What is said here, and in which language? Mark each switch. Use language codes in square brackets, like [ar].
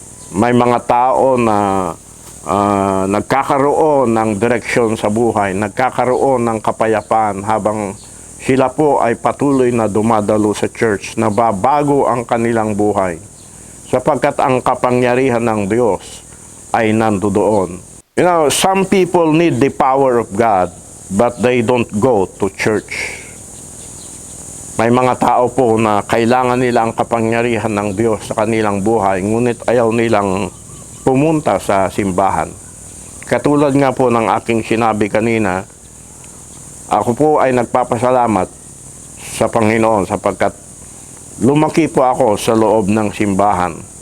[tl] May mga tao na nagkakaroon ng direksyon sa buhay, nagkakaroon ng kapayapaan habang sila po ay patuloy na dumadalo sa church, na babago ang kanilang buhay. Sapagkat ang kapangyarihan ng Diyos ay nandoon. [en] You know, some people need the power of God, but they don't go to church. [tl] May mga tao po na kailangan nila ang kapangyarihan ng Diyos sa kanilang buhay, ngunit ayaw nilang pumunta sa simbahan. Katulad nga po ng aking sinabi kanina, ako po ay nagpapasalamat sa Panginoon sapagkat lumaki po ako sa loob ng simbahan.